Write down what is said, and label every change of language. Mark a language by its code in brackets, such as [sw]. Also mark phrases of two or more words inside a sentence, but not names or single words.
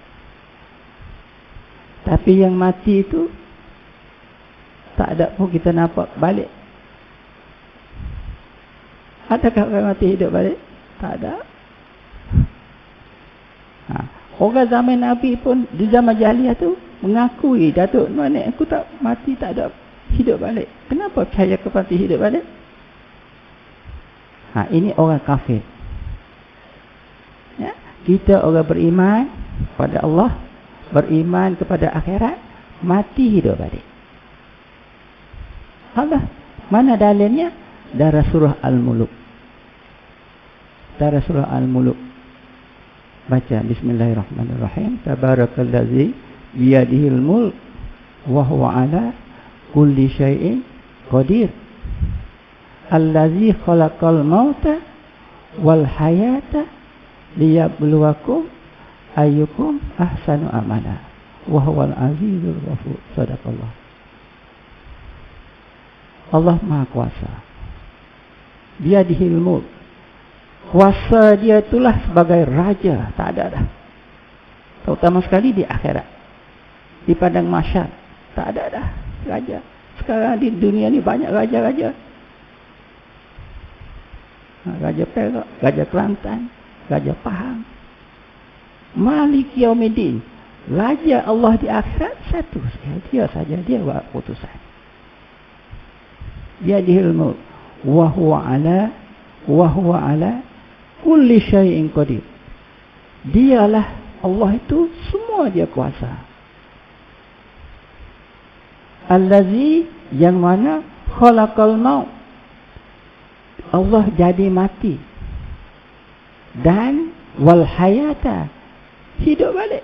[ms] Tapi yang mati itu tak ada pun kita nampak balik. Adakah orang mati hidup balik? Tak ada. Orang zaman Nabi pun di zaman jahiliah tu mengakui, Datuk nenek aku tak mati, tak ada hidup balik. Kenapa percaya ke mati hidup balik? Ini orang kafir. Ya? Kita orang beriman pada Allah, beriman kepada akhirat, mati hidup balik. Allah, mana dalilnya? Dari surah Al-Muluk. Dari surah Al-Muluk. Baca bismillahirrahmanirrahim. [ar] تبارك الذي بيده الملك وهو على كل شيء قدير. الذي خلق الموت والحياة ليبلوكم أيكم أحسن عملا وهو العزيز الغفور. [ms] Sadaqallah. Allah Maha Kuasa. [ar] بيده الملك. [ms] Kuasa dia itulah sebagai raja, tak ada dah. Terutama sekali di akhirat. Di padang mahsyar tak ada dah raja. Sekarang di dunia ni banyak raja-raja. Raja Perak, Raja Kelantan, Raja Pahang. [ar] مالك يوم الدين. [ms] Raja Allah di akhirat satu saja. Dia saja, dia buat putusan. [ar] بيده الملك وهو على كل شيء قدير. [ms] Dialah Allah itu semua dia kuasa. [ar] Allazi [ms] yang mana [ar] خلق الموت. [ms] Allah jadi mati. Dan [ar] والحياة [ms] hidup balik.